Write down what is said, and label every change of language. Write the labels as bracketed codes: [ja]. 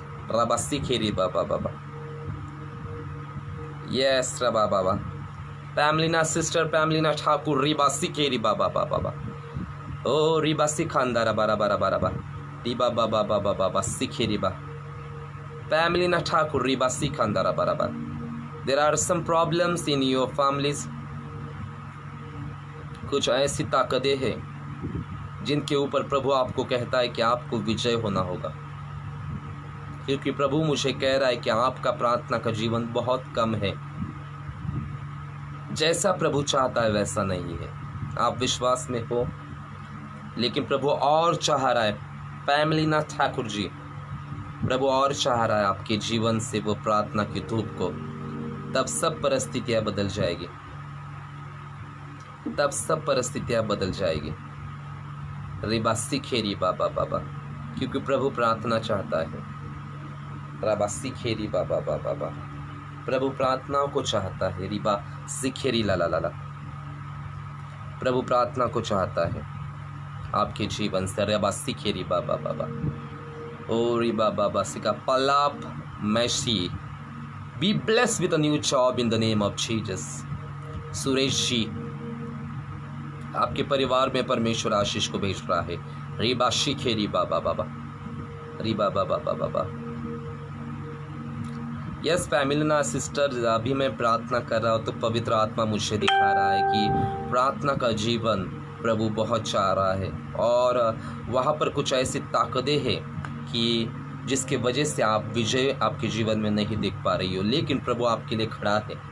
[en] राबासी खेरी बाबा बाबा, यस रबा बाबा। पैमलिना सिस्टर पैमलिना ठाकुर रिबासी खेरी बाबा बाबा बाबा। ओ रिबासी खानदारा बारा बारा बारा बा, रिबा बाबा बाबा बाबा सीखे रिबा। पैमलिना ठाकुर रिबासी खानदारा बारा बारा। There are some problems in your families. [hi] कुछ ऐसी ताकतें हैं जिनके ऊपर प्रभु आपको कहता है कि आपको विजय होना होगा, क्योंकि प्रभु मुझे कह रहा है कि आपका प्रार्थना का जीवन बहुत कम है। जैसा प्रभु चाहता है वैसा नहीं है। आप विश्वास में हो, लेकिन प्रभु और चाह रहा है। पैमलिना ठाकुर जी, प्रभु और चाह रहा है आपके जीवन से वो प्रार्थना की धूप को। तब सब परिस्थितियां बदल जाएगी, तब सब परिस्थितियां बदल जाएगी। रिबासी खेरी बाबा बाबा, क्योंकि प्रभु प्रार्थना चाहता है। राबासी खेरी बाबा बाबा बाबा, प्रभु प्रार्थनाओं को चाहता है। रिबा सिखेरी ला ला ला ला, प्रभु प्रार्थना को चाहता है आपके जीवन से। रिबासी खेरी बाबा बाबा, ओ रिबा बाबा सिका पलाप Massey. [en] Be blessed with a new job in the name of Jesus. [hi] Suresh ji, आपके परिवार में परमेश्वर आशीष को भेज रहा है। रीबा शिखे रीबा बाबा बाबा, रीबा बाबा बाबा बाबा। यस पैमिलिना सिस्टर, अभी मैं प्रार्थना कर रहा हूँ तो पवित्र आत्मा मुझे दिखा रहा है कि प्रार्थना का जीवन प्रभु बहुत चाह रहा है, और वहाँ पर कुछ ऐसी ताकतें हैं कि जिसके वजह से आप विजय आपके जीवन में नहीं देख पा रही हो, लेकिन प्रभु आपके लिए खड़ा है।